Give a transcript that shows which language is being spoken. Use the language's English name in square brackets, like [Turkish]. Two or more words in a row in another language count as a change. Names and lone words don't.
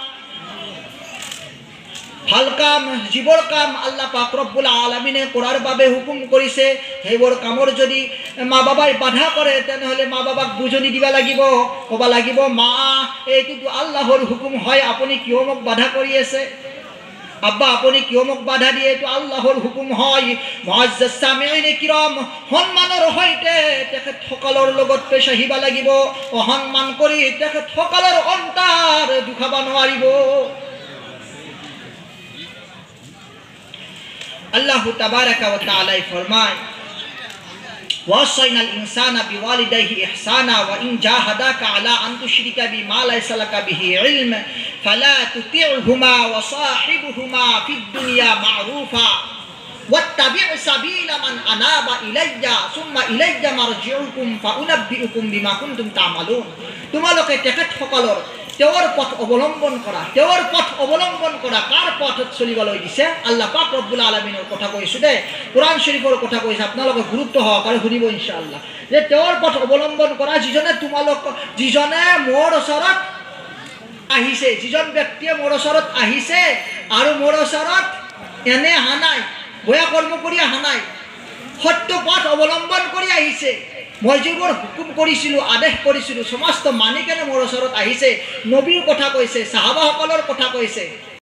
[Assamese] ভাল কাম যিবোৰ কাম আল্লাহ পাক [Arabic] رب العالمين [Assamese] কৰাৰ বাবে হুকুম কৰিছে সেইবোৰ কামৰ যদি মা বাবাই বাধা কৰে তেনেহলে মা বাবাক বুঝনি দিবা লাগিব কবা লাগিব মা এইটো আল্লাহৰ হুকুম হয় আপুনি কিয় মোক বাধা কৰি আছে আব্বা আপনি কিয় মোক বাধা দিয়ে এটো আল্লাহর হুকুম হয় [Urdu] معزز سامعین کرام [Assamese] সম্মানৰ সৈতে তেখেতসকলৰ লগত পেশ আহিবা লাগিব অসন্মান কৰি তেখেতসকলৰ অন্তৰ দুখাবা নোৱাৰিব [Arabic] الله تبارك وتعالى ফরমায় وَوَصَّيْنَا الْإِنسَانَ بِوَالِدَيْهِ إِحْسَانًا وَإِنْ جَاهَدَاكَ عَلَى أَنْ تُشْرِكَ بِمَا لَيْسَ لَكَ بِهِ عِلْمٌ فَلَا تُطِعْهُمَا وَصَاحِبْهُمَا فِي الدُّنْيا مَعْرُوفًا وَاتَّبِعْ سَبِيلَ مَنْ أَنَابَ إِلَيَّ ثُمَّ إِلَيَّ مَرْجِعُكُمْ فَأُنَبِّئُكُم بِمَا كُنتُمْ تَعْمَلُونَ [Assamese] তোমালোকে তেখেতসকলৰ তেওঁৰ পথ অৱলম্বন কৰা কাৰ পথত চলিবলৈ দিছে আল্লাহ পাক [Arabic] رب العالمين [Assamese] কথা কৈছো দে কোরআন শরীফৰ কথা কৈছে আপোনালোকে গুৰুত্ব সহকাৰে শুনিব ইনশাআল্লাহ যে তেওঁৰ পথ অৱলম্বন কৰা যিজনে মোৰ ওচৰত আহিছে যিজন ব্যক্তিয়ে মোৰ ওচৰত আহিছে আৰু মোৰ ওচৰত এনে হানাই বয়া কৰ্ম কৰি হানাই সত্য পথ অৱলম্বন কৰি আহিছে মই যিবোৰ হুকুম কৰিছিলো আদেশ কৰিছিলো সমস্ত মানি কেনে মোৰ ওচৰত আহিছে নবীৰ কথা কৈছে সাহাবাসকলৰ কথা কৈছে